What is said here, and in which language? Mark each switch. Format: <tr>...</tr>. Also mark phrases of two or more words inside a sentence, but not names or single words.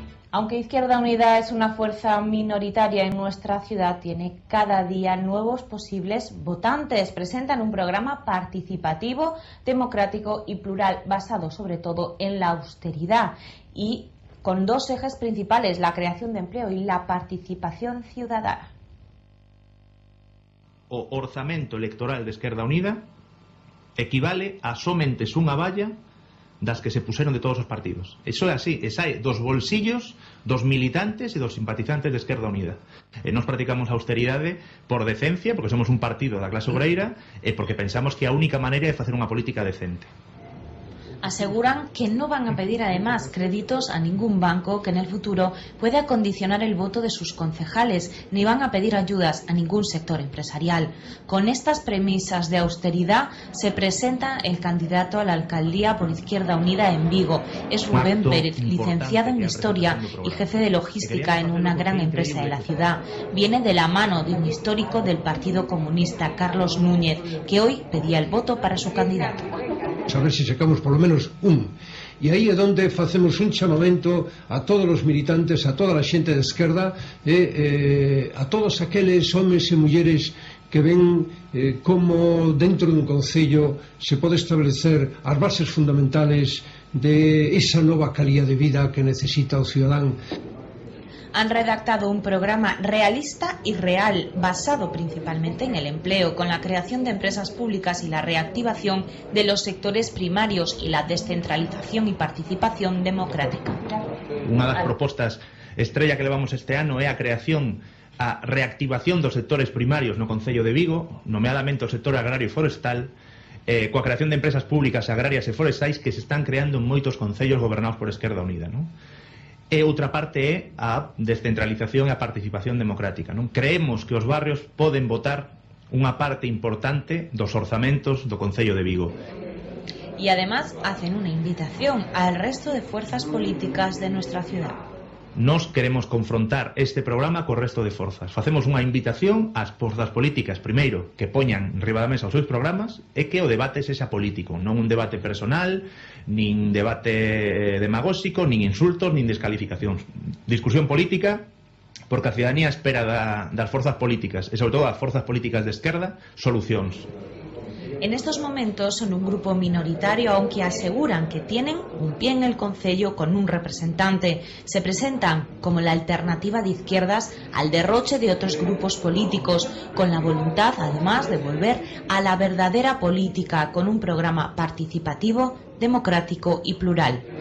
<es>Aunque Izquierda Unida es una fuerza minoritaria en nuestra ciudad, tiene cada día nuevos posibles votantes. Presentan un programa participativo, democrático y plural, basado sobre todo en la austeridad y con dos ejes principales: la creación de empleo y la participación ciudadana.</es> <gl>O orzamento electoral de Esquerda Unida equivale a somente unha valla das que se puseron de todos os partidos. Iso é así, sai dos bolsillos dos militantes e dos simpatizantes de Esquerda Unida. Nós practicamos a austeridade por decencia, porque somos un partido da clase obreira e porque pensamos que a única maneira é facer unha política decente.</gl> <es>Aseguran que no van a pedir además créditos a ningún banco que en el futuro pueda condicionar el voto de sus concejales, ni van a pedir ayudas a ningún sector empresarial. Con estas premisas de austeridad se presenta el candidato a la alcaldía por Izquierda Unida en Vigo. Es Rubén Pérez, licenciado en Historia y jefe de logística en una gran empresa de la ciudad. Viene de la mano de un histórico del Partido Comunista, Carlos Núñez, que hoy pedía el voto para su candidato. A ver si sacamos por lo menos un.</es> <gl>E aí é onde facemos un chamamento a todos os militantes, a toda a xente de esquerda a todos aqueles homes e mulleres que ven como dentro dun concello se pode establecer as bases</gl> <es>fundamentales de esa</es> <gl>nova calidad de vida que necesita o cidadán.</gl> <es>Han redactado un programa realista y real, basado principalmente en el empleo, con la creación de empresas públicas y la reactivación de los sectores primarios y la descentralización y participación democrática.</es> <gl>Unha das propostas estrella que levamos este ano é a creación, a reactivación dos sectores primarios no Concello de Vigo, nomeadamente o sector agrario e forestal, coa creación de empresas públicas agrarias e forestais que se están creando en moitos concellos gobernados por Esquerda Unida, non? E outra parte é a descentralización e a participación democrática, non? Creemos que os barrios poden votar unha parte importante dos orzamentos do Concello de Vigo.</gl> <es>Y además hacen una invitación al resto de fuerzas políticas de nuestra ciudad.</es> <gl>Nos queremos confrontar este programa co resto de forzas. Facemos unha invitación ás forzas políticas, primeiro, que poñan riba da mesa os seus programas e que o debate sexa político, non un debate personal, nin debate demagóxico, nin insultos, nin descalificacións. Discusión política, porque a ciudadanía espera das forzas políticas e sobre todo das forzas políticas de esquerda solucións.</gl> <es>En estos momentos son un grupo minoritario, aunque aseguran que tienen un pie en el concello con un representante. Se presentan como la alternativa de izquierdas al derroche de otros grupos políticos, con la voluntad además de volver a la verdadera política, con un programa participativo, democrático y plural.</es>